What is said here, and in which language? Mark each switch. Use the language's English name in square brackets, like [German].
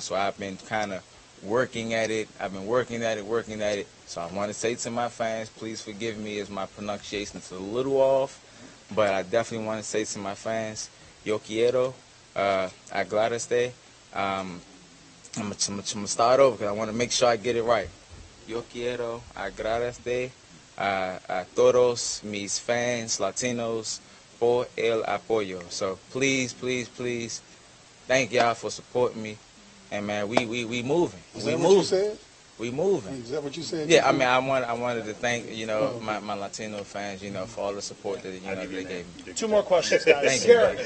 [English] So I've been kind of working at it. working at it. So I want to say to my fans, please forgive me as my pronunciation is a little off, but I definitely want to say to my fans, [Spanish] yo quiero, agradezco. [English] I'm gonna start over because I want to make sure I get it right. [Spanish] Yo quiero agradecer a todos mis fans latinos por el apoyo. [English] So please, thank y'all for supporting me. And man, we moving. Is that what you said? We moving. Is that what you said? Yeah, I mean, I wanted to thank, you know, my Latino fans, you know, for all the support that, you know, they gave me. 2 more questions, guys. Thank you.